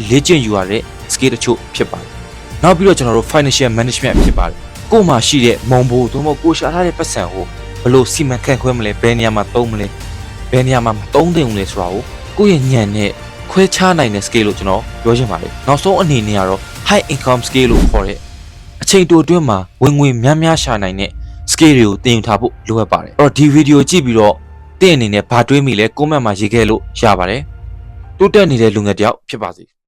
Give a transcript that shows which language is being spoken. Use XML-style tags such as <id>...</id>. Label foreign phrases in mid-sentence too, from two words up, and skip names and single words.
<my>လေ့ကျင့်ယူရတဲ့ skill တချို့ဖြစ်ပါတယ်နောက်ပြီးတော့ကျွန်တော်တို့</my> <en>financial management</en> <my>ဖြစ်ပါတယ်ကိုယ်မှာရှိတဲ့မုံဘိုးသို့မဟုတ် ကိုရှာထားတဲ့ပတ်စံကိုဘယ်လိုစီမံခန့်ခွဲမလဲဘယ်နေရာမှာသုံးမလဲဘယ်နေရာမှာမသုံးသင့်ဘူးလဲဆိုတာကိုကိုယ့်ရဲ့ဉာဏ်နဲ့ခွဲခြားနိုင်တဲ့ skill လို့ကျွန်တော်ပြောချင်ပါတယ်နောက်ဆုံးအနေနဲ့ကတော့</my> <en>high income skill</en> <my>လို့ခေါ်တဲ့အချိန်တိုအတွင်းမှာဝင်ငွေများများရှာနိုင်တဲ့ skill တွေကိုသင်ယူထားဖို့လိုအပ်ပါတယ်အဲ့တော့ဒီဗီဒီယိုကြည့်ပြီးတော့သင်အနေနဲ့ဘာတွေးမိလဲ comment မှာရေးခဲ့လို့ရပါတယ်တိုးတက်နေတဲ့လူငယ်တယောက်ဖြစ်ပါစေ</my>